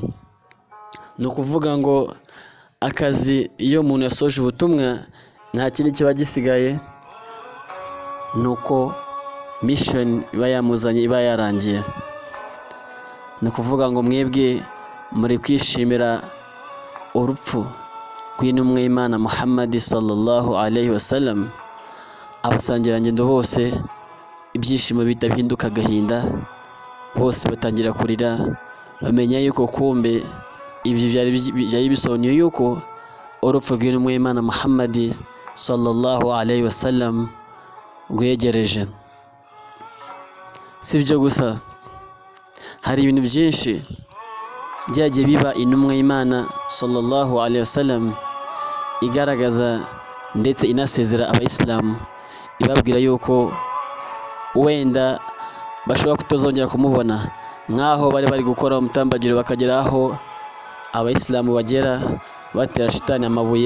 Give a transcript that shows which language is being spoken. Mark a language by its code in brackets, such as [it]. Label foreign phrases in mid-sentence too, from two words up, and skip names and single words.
[rw] Ni ukuvuga ngo akazi iyo umuntu yasoje ubutumwa nta kindi kiba gisigaye, nuko mission iba yamuzanye iba yarangiye. Ni ukuvuga ngo mwebwe muri kwishimira urupfu rw'intumwa y'Imana Muhammad [ar] صلى الله عليه وسلم. [rw] Abasangirangendo bose ibyishimo bihita bihinduka agahinda, bose batangira kurira, bamenya yuko kumbe ibyo byari bisobanuye yuko urupfu rw'intumwa y'Imana Muhammad [ar] صلى الله عليه وسلم [rw] rwegereje. Si ibyo gusa, hari ibintu byinshi byagiye biba intumwa y'Imana [ar] صلى الله عليه وسلم [rw] igaragaza ndetse inasezera abayisilamu, ibabwira yuko wenda bashobora kutazongera kumubona, nk'aho bari gukora umutambagiro bakagera aho abayisilamu bagera batera shitani amabuye.